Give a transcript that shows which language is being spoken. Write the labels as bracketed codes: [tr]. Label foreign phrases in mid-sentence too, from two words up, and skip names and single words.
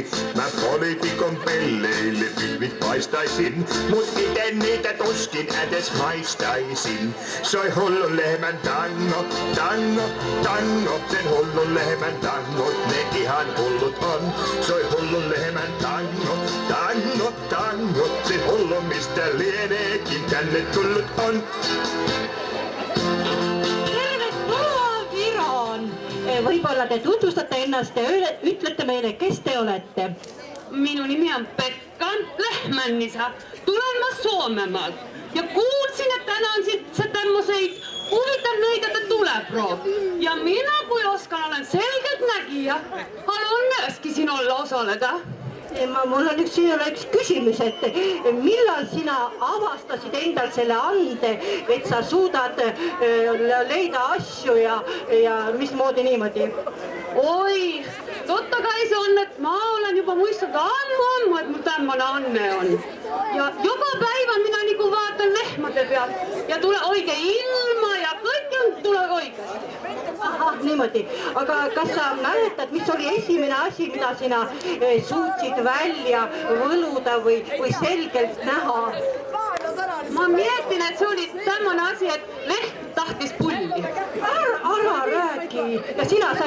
[fi] Mä poliitikon pelleille pilvit paistaisin, mut ite niitä tuskin edes maistaisin. Soi hullun lehmän tango, tango, tango, sen hullun lehmän tangot, ne ihan hullut on. Soi hullun lehmän tango, tango, tango, sen hullun mistä lieneekin tänne tullut on. [et] Võib-olla te tutvustate ennast ja ütlete meile, kes te olete? Minu nimi on Pekka Lehmännisa. Tulen ma Soomemaalt ja kuulsin, et täna on siit tämmöseid huvitav nõidade tuleproov. Ja mina, kui oskan, olen selgelt nägija. [fi] Haluan myöskin [et] siin olla osaleda. Mul on sinule üks küsimus, et millal sina avastasid endal selle ande, et sa suudad leida asju ja mismoodi niimoodi? [fi] Oi, totta kai se on, että mä olen jopa muistanut ammu, että mun tämmönen anne on. Ja joka päivä minä niinku [et] vaatan lehmade peal [fi] ja tulee oikein ilma ja kaikki tulee oikeasti. [et] Aha, niimoodi. Aga kas sa mäletad, mis oli esimene asi, mida sina suutsid välja võluda või selgelt näha? Ma mietin, et see oli tämmönen asi, et leht tahtis pulli. Ära räägi. Ja sina said...